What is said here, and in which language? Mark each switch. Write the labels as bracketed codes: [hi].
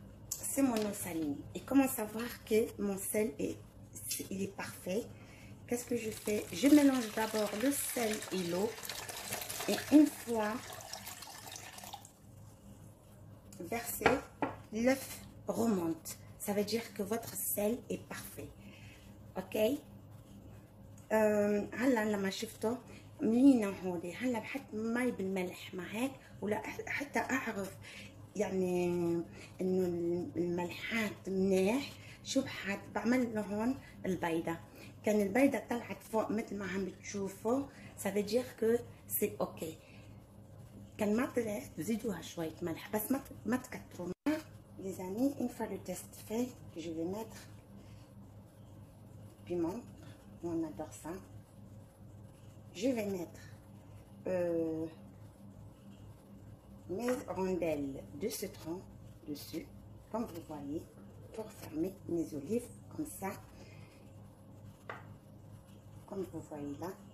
[fr] C'est mon eau saline. Et comment savoir que mon sel il est parfait? Qu'est-ce que je fais? Je mélange d'abord le sel et l'eau. Et une fois versé, l'œuf remonte. Ça veut dire que votre sel est parfait. Ok? [ar] هلا لما شفته ملينا هودي هلا بحط مي بالملح معك ولا حتى اعرف يعني انه الملحات منيح. شو بحط؟ بعمل له هون البيضه. كان البيضه طلعت فوق مثل ما عم بتشوفوا، [fr] ça veut dire que c'est ok. [ar] كان ما طلعت زيدوها شويه ملح بس ما تكتروا. [fr] Les amis, une fois le test fait, je vais mettre piment. On adore ça. Je vais mettre mes rondelles de citron dessus, comme vous voyez, pour fermer mes olives comme ça, comme vous voyez là.